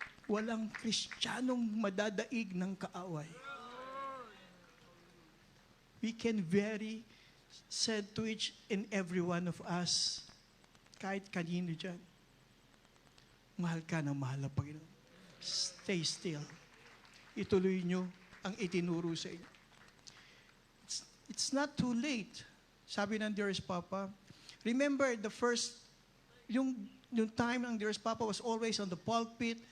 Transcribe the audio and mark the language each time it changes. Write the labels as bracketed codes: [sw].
[tl] Walang Kristiyanong madadaig ng kaaway. [en] We can very said to each and every one of us, kahit kanino dyan, mahal ka ng mahal na Panginoon. Stay still. [tl] Ituloy nyo ang itinuro sa inyo. [en] It's not too late. Sabi ng Dearest Papa, remember the first, yung time ng Dearest Papa was always on the pulpit.